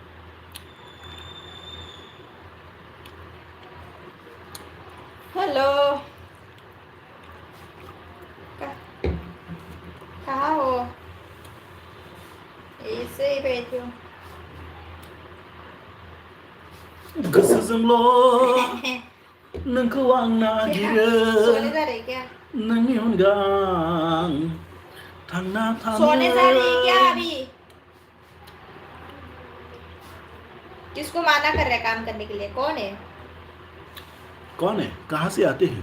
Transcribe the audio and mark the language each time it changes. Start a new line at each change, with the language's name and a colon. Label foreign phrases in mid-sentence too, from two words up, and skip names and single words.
Hindi: हेलो कहाँ हो ऐसे ही बैठी हूँ
Bodo: गोसोजोंल' नोंखौ आं नागिरो
Hindi: सोने जा रही क्या
Bodo: नोंनि अनगा आं थांना थानो
Hindi: सोने जा रही क्या अभी किसको माना कर रहा है काम करने के लिए कौन है कहाँ से आते हैं